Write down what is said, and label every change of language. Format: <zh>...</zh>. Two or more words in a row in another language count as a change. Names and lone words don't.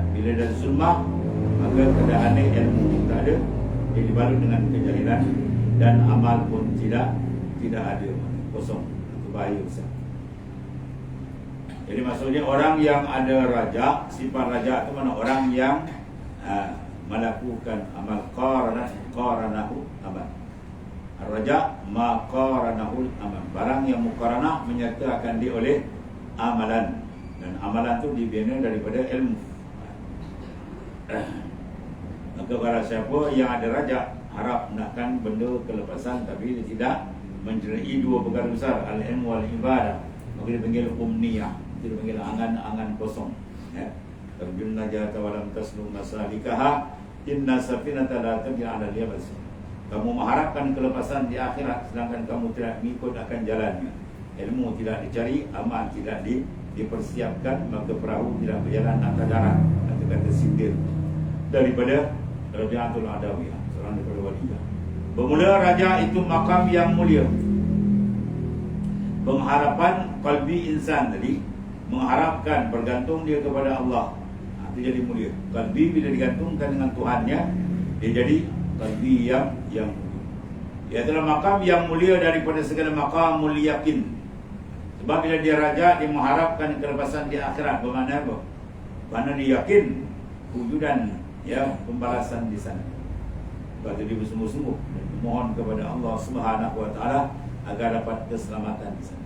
<ms>Bila ada zulmah, maka keadaan ilmu tak ada, dia dibalut dengan kejahilan dan amal pun tidak ada, kosong. Itu bahaya besar. Jadi maksudnya orang yang ada raja, sifat raja itu mana orang yang melakukan amal</ms> <ar>قارنه عمل. الرجاء ما قارنه عمل.</ar> <ms>Barang yang muqaranah menyertakan dia oleh amalan, dan amalan itu dibina daripada ilmu. Maka barang siapa yang ada raja harap nakkan benda kelepasan, tapi dia tidak menjerai dua perkara besar,</ms> <ar>العلم والعبادة,</ar> <ms>maka dia panggil umniyah, dia panggil angan-angan kosong, ya.</ms> <ar>ترجو النجاة ولم تسلك مسالكها إن السفينة لا تجري على اليبس.</ar> <ms>Kamu mengharapkan kelepasan di akhirat sedangkan kamu tidak mengikut akan jalannya. Ilmu tidak dicari, amal tidak dipersiapkan, maka perahu tidak berjalan atas darat. Kata sindir daripada Rabi'atul Adawiyah, seorang daripada waliyah. Bermula raja itu makam yang mulia. Pengharapan qalbi insan tadi, mengharapkan, bergantung dia kepada Allah, itu jadi mulia. Qalbi bila digantungkan dengan Tuhannya, dia jadi qalbi yang mulia. Ia adalah makam yang mulia daripada segala</ms> <ar>مقام اليقين.</ar> <ms>Sebab bila dia raja, dia mengharapkan kelepasan di akhirat. Bermakna apa? Kerana dia yakin wujudan, ya, pembalasan di sana. Sebab itu dia bersungguh-sungguh dan memohon kepada Allah</ms> <ar>سبحانه وتعالى</ar> <ms>agar dapat keselamatan di sana.</ms>